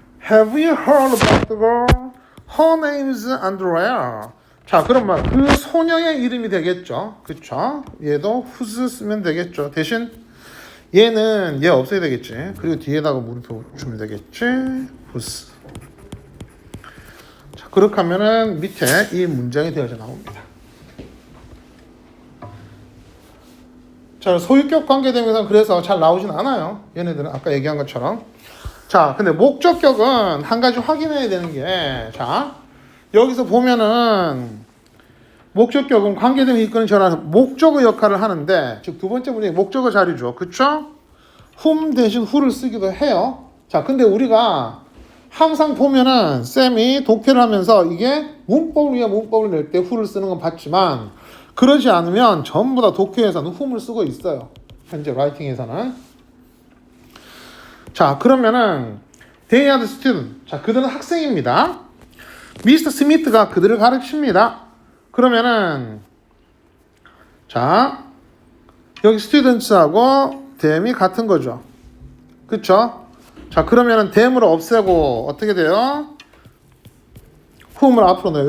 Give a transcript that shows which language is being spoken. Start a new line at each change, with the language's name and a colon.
English: Have you heard about the girl? Her name's Andrea.
Korean: 자, 그럼 그 소녀의 이름이 되겠죠. 그쵸? 얘도 whose 쓰면 되겠죠. 대신 얘는 얘 없애야 되겠지. 그리고 뒤에다가 물음표 주면 되겠지. whose. 자, 그렇게 하면은 밑에 이 문장이 되어져 나옵니다. 자, 소유격 관계대명사는 그래서 잘 나오진 않아요. 얘네들은 아까 얘기한 것처럼. 자, 근데 목적격은 한 가지 확인해야 되는 게, 자, 여기서 보면은 목적격은 관계대명이 이끄는 전환에서 목적의 역할을 하는데, 즉 두 번째 문장이 목적의 자리죠. 그쵸? whom 대신 who를 쓰기도 해요. 자, 근데 우리가 항상 보면은 쌤이 독해를 하면서 이게 문법을 위한 문법을 낼 때 who를 쓰는 건 봤지만 그러지 않으면 전부 다 독해에서는 whom을 쓰고 있어요. 현재 라이팅에서는.
English: 자, 그러면은 they are the student.
Korean: 자, 그들은 학생입니다. 미스터 스미트가 그들을 가르칩니다. 그러면은 자, 여기 students하고 them이 같은 거죠. 그쵸? 자, 그러면은 them을 없애고 어떻게 돼요? whom을 앞으로 넣어요.